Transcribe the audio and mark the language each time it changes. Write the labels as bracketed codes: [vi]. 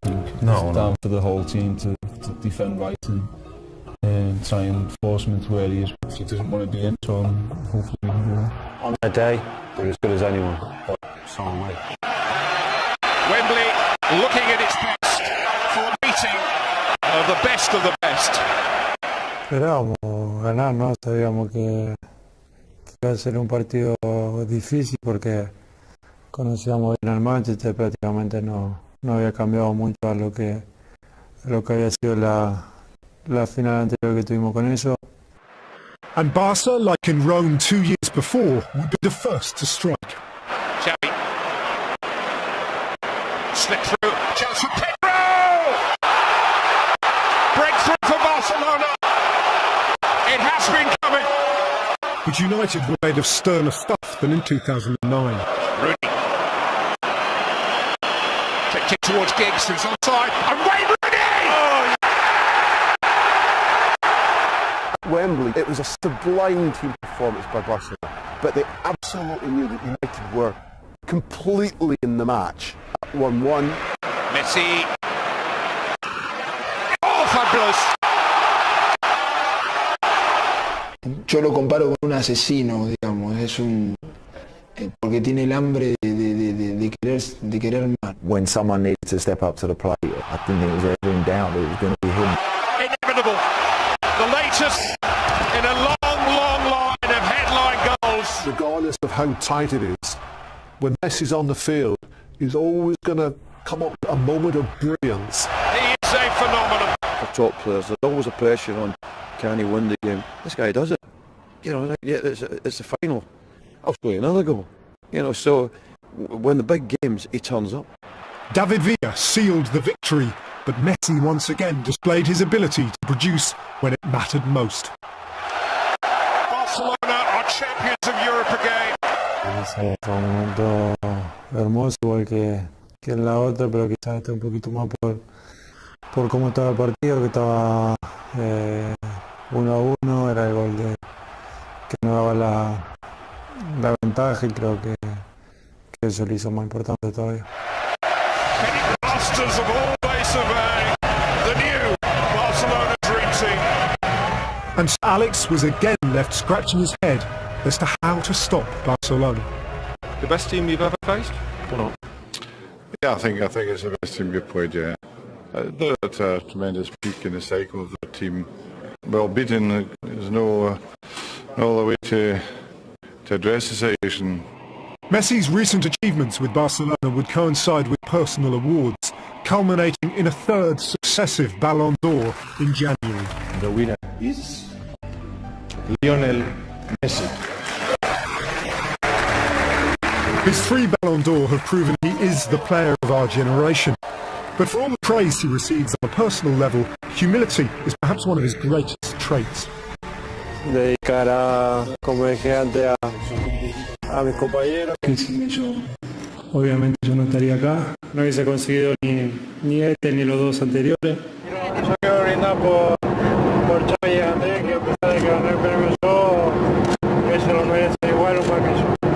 [en] I think it's down for the whole team to defend right and try and force him into where he is. He doesn't want to be in, so hopefully we can do that. On their day, they're as good as anyone, but so am I. Wembley looking at its best for a meeting of the best. [es] Esperábamos ganar, ¿no? Sabíamos que iba a ser un partido difícil porque conocíamos bien al Manchester, prácticamente no había cambiado mucho a lo que había sido la final anterior que tuvimos con ellos. [en] And Barca, like in Rome 2 years before, would be the first to strike. Xavi. Slip through. Chance for Pedro! Breakthrough for Barcelona. It has been coming. But United were made of sterner stuff than in 2009. Rooney. Kick towards Giggs, who's onside. And Wayne Rooney! Oh. Wembley, it was a sublime team performance by Barcelona, but they absolutely knew that United were completely in the match. 1-1. Messi. Oh, fabulous! [es] Yo lo comparo con un asesino, digamos, porque tiene el hambre de querer más. [en] When someone needed to step up to the plate, I didn't think it was ever in doubt that it was going to be him. Inevitable. The latest in a long line of headline goals. Regardless of how tight it is, when Messi's on the field, he's always going to come up with a moment of brilliance. He is a phenomenon. For top players, there's always a pressure on, can he win the game? This guy does it. Yeah, it's the final. I'll score another goal. So when the big games, he turns up. David Villa sealed the victory, but Messi once again displayed his ability to produce when it mattered most. Barcelona are champions of Europe again. [es] Fue un momento hermoso, igual que en la otra, pero quizás un poquito más por cómo estaba el partido, que estaba 1-1, era el gol que nos daba la ventaja, y creo que eso lo hizo más importante todavía. [en] Masters of always surveying the new Barcelona dream team. And Sir Alex was again left scratching his head as to how to stop Barcelona. The best team you've ever faced? Or not? Yeah, I think it's the best team we've played, yeah. They're at a tremendous peak in the cycle of the team. Well, beaten is no other way to address the situation. Messi's recent achievements with Barcelona would coincide with personal awards, culminating in a third successive Ballon d'Or in January. The winner is Lionel Messi. His 3 Ballon d'Or have proven he is the player of our generation. But for all the praise he receives on a personal level, humility is perhaps one of his greatest traits. [es] Dedicar como dije antes a mis compañeros, que sin ellos obviamente yo no estaría acá. No hubiese conseguido ni este ni los dos anteriores. Yo quiero brindar por Xavi y Andrés, que a pesar de que gané el premio yo, ellos lo merecen igual o más que yo.